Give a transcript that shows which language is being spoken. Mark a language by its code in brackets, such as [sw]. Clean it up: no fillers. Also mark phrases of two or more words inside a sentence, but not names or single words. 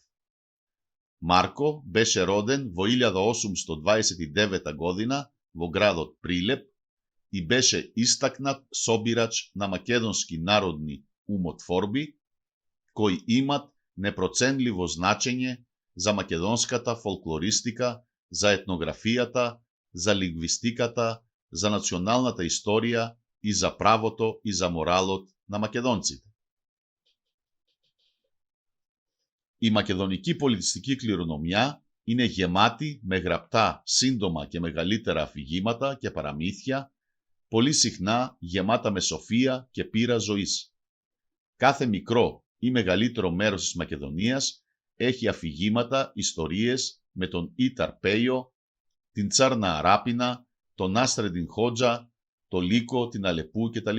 [mk] Марко беше роден во 1829 година во градот Прилеп и беше истакнат собирач на македонски народни умотворби, кои имат непроценливо значење за македонската фолклористика, за етнографијата, за лингвистиката, за националната историја и за правото и за моралот на македонците. [el] Η μακεδονική πολιτιστική κληρονομιά είναι γεμάτη με γραπτά, σύντομα και μεγαλύτερα αφηγήματα και παραμύθια, πολύ συχνά γεμάτα με σοφία και πείρα ζωής. Κάθε μικρό ή μεγαλύτερο μέρος της Μακεδονίας έχει αφηγήματα, ιστορίες με τον Ήταρ Πέιο, την Τσάρνα Αράπινα, τον Νάστρεντιν Χότζα, το Λύκο, την Αλεπού κτλ.